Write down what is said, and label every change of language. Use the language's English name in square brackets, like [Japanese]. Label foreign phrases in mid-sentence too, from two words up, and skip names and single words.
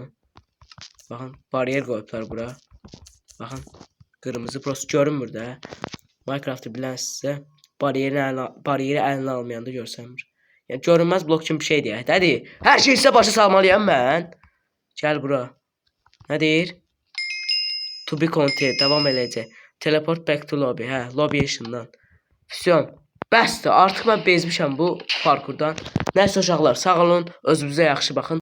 [Azerbaijani] Baxın, bariyer qoyublar bura. Baxın, qırmızı prost görünmür də. Minecraft'ı bilən sizə bariyeri əlinə almayanda görsənmir. Yəni görünməz blok kimi bir şey deyək. Dədir, hər şey sizə başa salmalıyam mən. Gəl bura. Nə deyir? [English] To be continued, [Azerbaijani] davam eləyəcək. [English] Teleport back to lobby. [Azerbaijani] Hə, lobby işindən. Füsyon. Bəsdir, artıq mən bezmişəm bu parkurdan. Nəysə uşaqlar, sağ olun, özünüzə yaxşı baxın.